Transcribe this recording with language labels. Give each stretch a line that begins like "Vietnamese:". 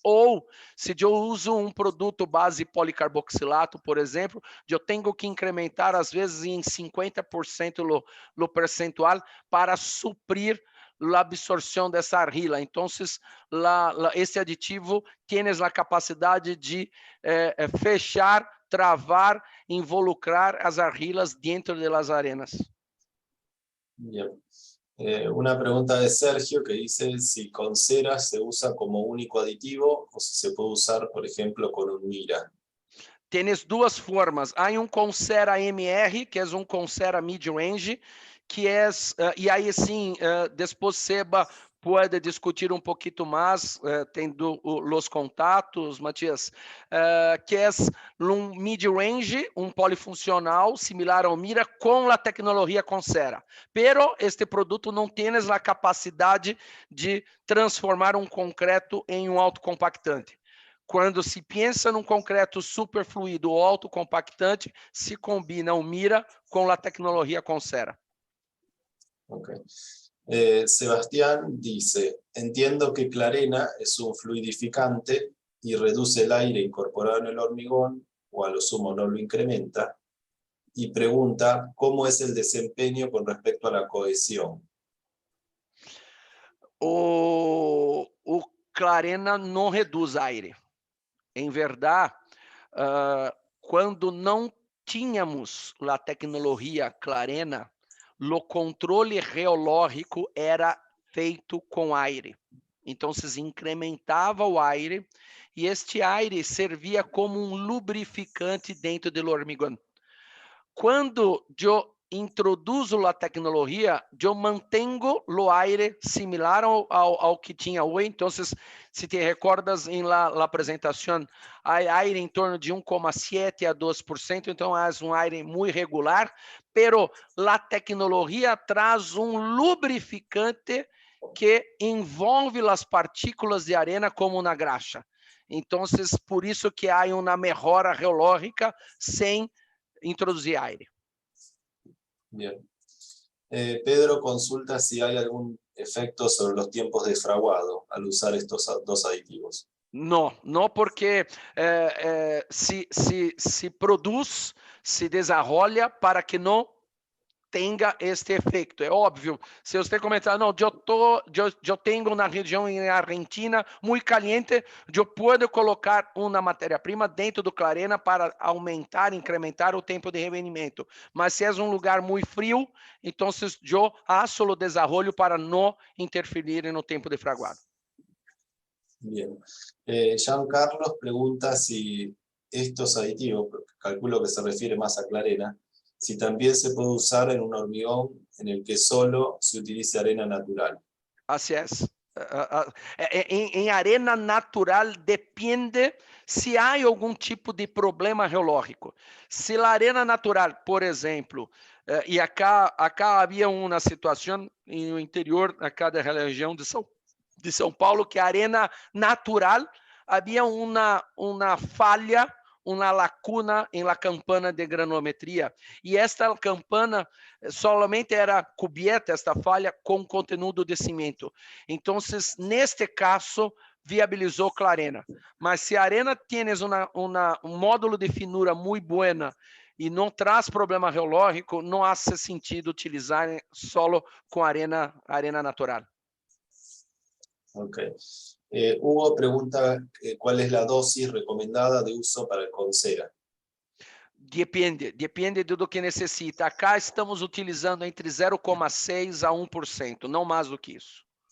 Portuguese: Ou, se eu uso um produto base policarboxilato, por exemplo, eu tenho que incrementar, às vezes, em 50% o percentual para suprir a absorção dessa argila. Então, esse aditivo tem a capacidade de fechar, travar, involucrar as argilas dentro das arenas.
Spanish: Bien. Una pregunta de Sergio que dice si con cera se usa como único aditivo o si se puede usar, por ejemplo, con un Mira. Tienes
Portuguese: duas formas. Há com cera MR, que é com cera mid-range, que é, e aí sim, depois Seba pode discutir um pouquinho mais, tendo os contatos, Matias, que é um mid-range, um polifuncional, similar ao Mira, com a tecnologia com cera.
Spanish: Pero
Portuguese: este produto não tem a capacidade de transformar um concreto em um autocompactante. Quando se pensa num concreto superfluido ou autocompactante, se combina o Mira com a tecnologia com cera.
English: Okay.
Spanish: Sebastián dice, entiendo que Clarena es un fluidificante y reduce el aire incorporado en el hormigón, o a lo sumo no lo incrementa, y pregunta cómo es el desempeño con respecto a la cohesión.
Portuguese: O Clarena não reduz aire. Em verdade, quando não tínhamos a tecnologia Clarena, o controle geológico era feito com aire. Então, se incrementava o aire e este aire servia como um lubrificante dentro do hormigón. Quando eu introduzo a tecnologia, eu mantenho o aire similar ao que tinha hoje. Então, se te recordas
Spanish: em la
Portuguese: apresentação, há aire em torno de 1,7 a 2%, então é um aire muito regular,
Spanish: pero
Portuguese: a tecnologia traz um lubrificante que envolve as partículas de arena como na graxa. Então, por isso que há uma melhora geológica sem introduzir aire.
Spanish: Bien. Pedro consulta si hay algún efecto sobre los tiempos de fraguado al usar estos dos aditivos. Não, porque se produz, se desarrolla para que não tenha este efeito. É óbvio, se você comentar, não, eu tenho na região em Argentina muito caliente, eu posso colocar uma matéria-prima dentro do Clarena para aumentar, incrementar o tempo de revenimento. Mas se é um lugar muito frio, então eu faço o desenvolvimento para não interferir no tempo de fraguado. Bien. Jean Carlos pregunta si estos aditivos, calculo que se refiere más a Clarena, si también se puede usar en un hormigón en el que solo se utilice arena natural. Así es.
Portuguese: Em arena natural depende se há algum tipo de problema geológico. Se a arena natural, por exemplo, e acá havia uma situação no interior acá da região de São Paulo, que a arena natural havia uma falha, uma lacuna
Spanish: em la campana
Portuguese: de granulometria, e esta campana
Spanish: solamente
Portuguese: era coberta, esta falha, com conteúdo de cimento. Então, neste caso, viabilizou Clarena. Mas se a arena
Spanish: tienes
Portuguese: um módulo de finura muito
Spanish: buena
Portuguese: e não traz problema geológico, não faz sentido utilizar solo com arena natural.
English: Ok.
Spanish: Hugo pregunta cuál es la dosis recomendada de uso para el Consera.
Portuguese: Depende do que necessita. Acá estamos utilizando entre 0,6% a 1%, não mais do que isso.